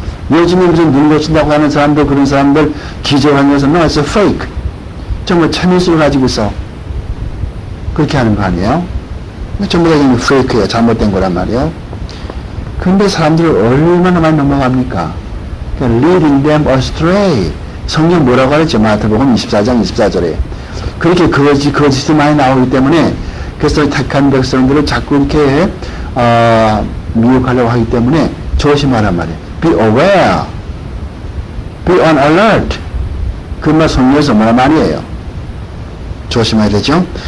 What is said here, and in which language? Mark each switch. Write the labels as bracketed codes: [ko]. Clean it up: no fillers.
[ko] 요즘에 무슨 눈 고친다고 하는 사람들, 그런 사람들 기적을 하면서 [en] no, it's a fake. [ko] 정말 참일수를 가지고 있어. 그렇게 하는 거 아니에요? 전부 다 이게 페이크예요. 잘못된 거란 말이에요. 근데 사람들을 얼마나 많이 넘어갑니까? 그러니까 [en] leading them astray. [ko] 성경 뭐라고 하랬죠? 마태복음 24장 24절에. 그렇게 거짓이 많이 나오기 때문에 그래서 택한 백성들을 자꾸 이렇게 미혹하려고 하기 때문에 조심하란 말이에요. [en] Be aware. Be on alert. [ko] 그 말 성경에서 뭐란 말이에요? 조심해야 되죠.